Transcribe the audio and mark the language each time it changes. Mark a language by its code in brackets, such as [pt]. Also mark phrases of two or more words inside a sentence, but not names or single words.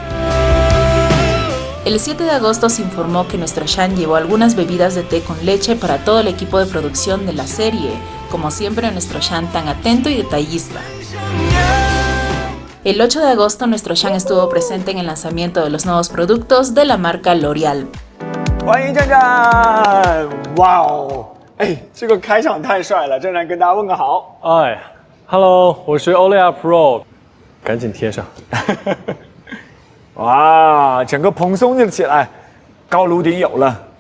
[es] El 7 de agosto se informó que nuestro Shang llevó algunas bebidas de té con leche para todo el equipo de producción de la serie. Como siempre, nuestro Shang tan atento y detallista. El 8 de agosto nuestro Shang estuvo presente en el lanzamiento de los nuevos productos de la marca L'Oreal. [zh] 欢迎站站！哇哦，哎，这个开场太帅了，站站跟大家问个好。哎 ，Hello， 我是 Olay Pro， 赶紧贴上。哇，整个蓬松了起来，高颅顶有了。